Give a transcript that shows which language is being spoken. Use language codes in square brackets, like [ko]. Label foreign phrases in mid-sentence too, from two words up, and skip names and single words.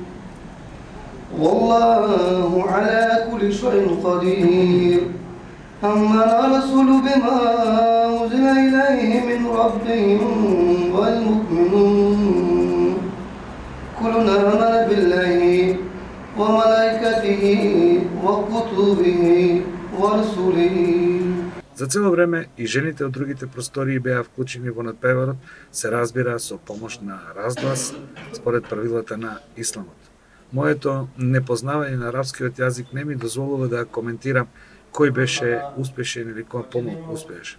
[ar] والله على كل شيء قدير آمن الرسول بما أنزل إليه من ربهم والمؤمنون كلنا آمن بالله وملائكته وكتبه ورسله. [mk] За цело време и жените од другите простории беа вклучени во надпреварот, се разбира со помош на разглас според правилата на исламот. Моето непознавање на арапскиот јазик не ми дозволува да коментирам кој беше успешен или кој помалку успешен.